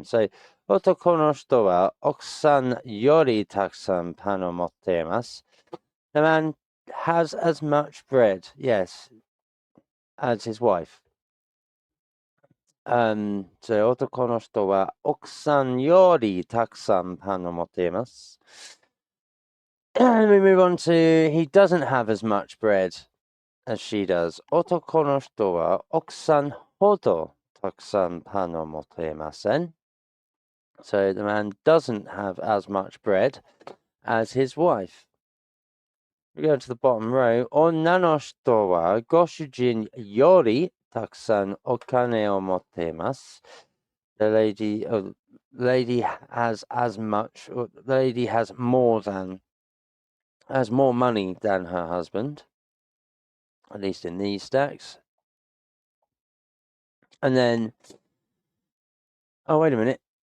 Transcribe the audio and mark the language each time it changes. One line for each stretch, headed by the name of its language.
Japanese: So, 男の人は奥さんよりたくさんパンを持っています。
English: The man has as much bread, yes, as his wife.
Japanese: So, 男の人は奥さんよりたくさんパンを持っています。
English: And we move on to he doesn't have as much bread as she does.
Japanese: 男の人は奥さんほどたくさんパンを持っていません。
English: So the man doesn't have as much bread as his wife. We go to the bottom row.
Japanese: 女の人はご主人よりたくさんお金を持っています。
English: The lady has as much, or the lady has more money than her husband, at least in these stacks. And then, oh, wait a minute.